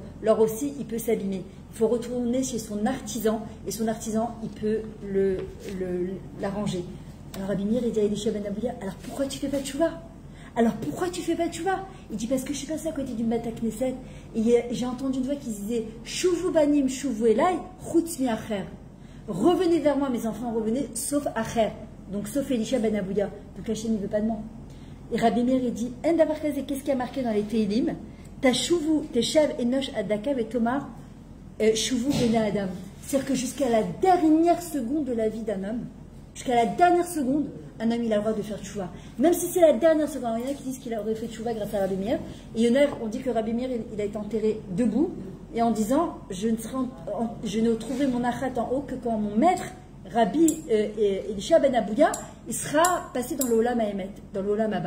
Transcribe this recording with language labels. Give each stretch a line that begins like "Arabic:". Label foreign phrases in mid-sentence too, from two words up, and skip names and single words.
French: L'or aussi, il peut s'abîmer. Il faut retourner chez son artisan, et son artisan, il peut l'arranger. Alors Rabbi Meir, il dit à Elisha ben Abouya, alors pourquoi tu fais pas de tchouva? Alors pourquoi tu fais pas de tchouva? Il dit, parce que je suis passé à côté d'une
Hebrew: בית כנסת,
French: et j'ai entendu une voix qui disait,
Hebrew: שובו בנים, שובו אליי, חוץ מאחר.
French: Revenez vers moi, mes enfants, revenez, sauf acher. Donc sauf Elisha ben Abouya. Donc Hachem ne veut pas de moi. Et Rabbi Meir, il dit,
Hebrew: אין דבר כזה,
French: qu'est-ce qui a marqué dans les Teilim?
Hebrew: תשב, תשב אנוש עד דכא ותאמר, שובו בני אדם.
French: C'est-à-dire que jusqu'à la dernière seconde de la vie d'un homme, jusqu'à la dernière seconde, un homme il a le droit de faire tchouva. Même si c'est la dernière seconde. Il y en a qui disent qu'il aurait fait tchouva grâce à Rabbi Meir. Et il y en a, on dit que Rabbi Meir il a été enterré debout. Et en disant, je ne trouverai mon achat en haut que quand mon maître, Rabbi Elisha ben Abouya, il sera passé dans l'
Hebrew: עולם האמת,
French: dans l'
Hebrew: עולם הבא.